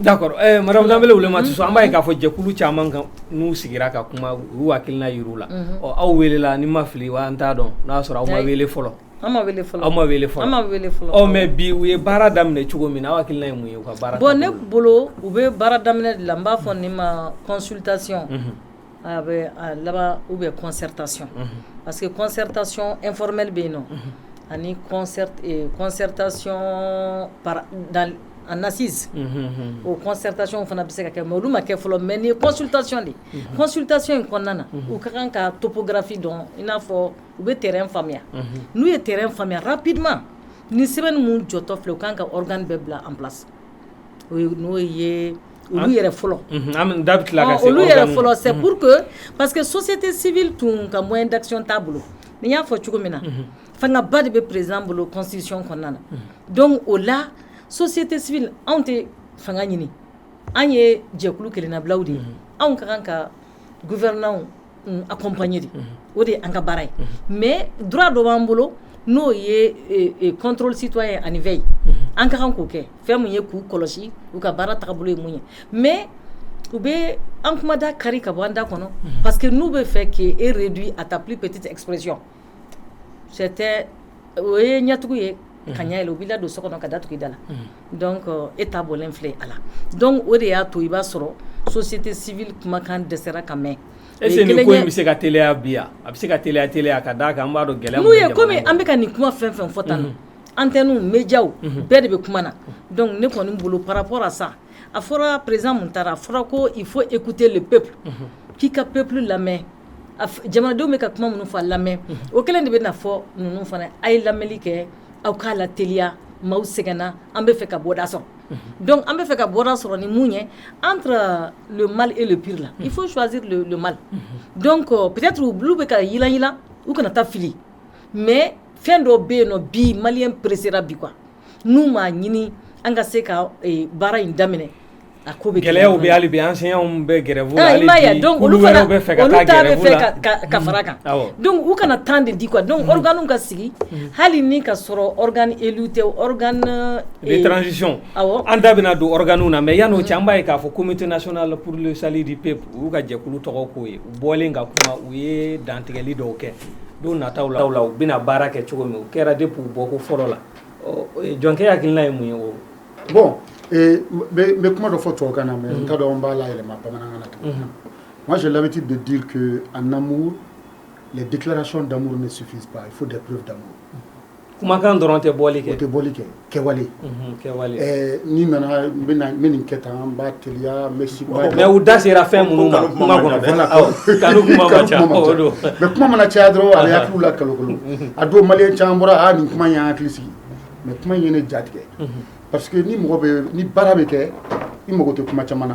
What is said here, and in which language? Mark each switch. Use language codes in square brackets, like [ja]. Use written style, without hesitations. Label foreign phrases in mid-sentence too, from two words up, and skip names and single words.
[bm] d'accord madame Danbele Wulematu Sow an b'a ye k'a fɔ jɛkulu caman kan n'u sigira ka kuma u y'u hakilina yir'u la aw welela ni ma fili wa an t'a dɔn n'a y'a sɔrɔ aw ma wele fɔlɔ. An ma wele fɔlɔ. Aw ma wele fɔlɔ. Mais bi u ye baara daminɛ cogo min na aw hakilina ye mun ye u ka baara. Bon ne bolo u bɛ baara daminɛ de la n b'a fɔ nin ma consultation a bɛ a laban [fr] ou bien concertation parce que concertation informelle [bm] bɛ yen nɔ ani concertation [fr] en assise [bm] o concertation fana bɛ se ka kɛ mais olu ma kɛ fɔlɔ mais ni [fr] consultation de consultation [bm] in kɔnɔna na u ka kan ka topographie dɔn i n'a fɔ u bɛ terrain faamuya n'u ye terrain faamuya rapidement ni sɛbɛnni mun jɔtɔ filɛ u kan ka organe bɛɛ bila [fr] en place [bm] n'o ye olu yɛrɛ fɔlɔ olu yɛrɛ fɔlɔ [fr] c'est pour que parce que société civile [bm] tun ka [fr] moyen d'action [bm] t'a bolo ni y'a fɔ cogo min na fanga ba de bɛ président bolo constitution kɔnɔna na donc o la [fr] société civile [bm] anw tɛ fanga ɲini an ye jɛkulu kelennabilaw de ye anw ka kan ka [fr] gouvernants accompagner [bm] de o de ye an ka baara ye mais droit dɔ b'an bolo n'o ye [fr] contrôle citoyen [bm] ani veille an ka kan k'o kɛ fɛn mun ye k'u kɔlɔsi u ka baara tagabolo ye mun ye mais u bɛ an kuma da kari ka bɔ an da kɔnɔ [fr] parce que [bm] n'u bɛ fɛ k'e [fr] réduit à ta plus petite expression c'était [bm] o ye ɲɛtugu ye ka ɲɛ yɛlɛ u b'i ladon so kɔnɔ ka datugu i da la donc e ta bɔlen filɛ a la donc o de y'a to i b'a sɔrɔ [fr] société civile [bm] kumakan dɛsɛra ka mɛn [fr] est-ce que [bm] nin ko in bɛ se ka teliya bi yan a bɛ se ka teliya ka d'a kan an b'a dɔn gɛlɛya n'u ye komi an bɛ ka nin kuma fɛn fɛn fɔ tan nɔ antenne médiaw bɛɛ de bɛ kuma na donc ne kɔni bolo [fr] par rapport à ça [bm] a fɔra président mun taara a fɔra ko [fr] il faut écouter le peuple [bm] k'i ka peuple lamɛn jamanadenw bɛ ka kuma minnu fɔ a lamɛn o kelen de bɛ na fɔ ninnu fana a ye lamɛnli kɛ aw k'a la teliya maaw sɛgɛnna an bɛ fɛ ka bɔda sɔrɔ donc an bɛ fɛ ka bɔda sɔrɔ ni mun ye [fr] entre le mal et le pire là il faut choisir le mal donc peut-être [bm] olu bɛ ka yilan u kana taa fili mais fɛn dɔ bɛ yen nɔ bi maliyɛn pressera bi quoi n'u m'a ɲini an ka se ka baara in daminɛ a ko bɛ gɛlɛyaw bɛ hali bi enseignants bɛ grève la hali bi donc olu fana bɛ fɛ ka taa grève la ka fara kan donc u kana [fr] temps de [bm] di quoi donc organes ka sigi hali ni ka sɔrɔ [fr] organe élu [bm] tɛ organe [fr] de transition [bm] an da bɛna don organes na mais yan'o cɛ an b'a ye k'a fɔ [fr] comité national pour le salut du peuple [bm] u y'u ka jɛkulu tɔgɔ k'o ye u bɔlen ka kuma u ye dantigɛli dɔw kɛ don nataw la u bɛna baara kɛ cogo min o kɛra depuis u bɔko fɔlɔ la jɔnkɛ hakilina ye mun ye o [fr] bon mais comment il faut tout organiser mais quand on va là moi j'ai l'habitude de dire que en amour les déclarations d'amour ne suffisent pas il faut des preuves d'amour [bm] kumakan dɔrɔn tɛ bɔli kɛ o tɛ bɔli kɛ kɛwale ni nana n bɛ nin kɛ tan n b'a teliya n bɛ si mais u da sera fɛn minnu ma kuma kɔnɔ kanu kuma ma ca o don mais kuma mana caya dɔrɔn a bɛ hakiliw la kalo a don maliyɛn caman bɔra nin kuma in y'an hakili sigi mais kuma in ye ne ja tigɛ [fr] parce que [bm] ni mɔgɔ bɛ ni baara bɛ kɛ i mago tɛ kuma caman na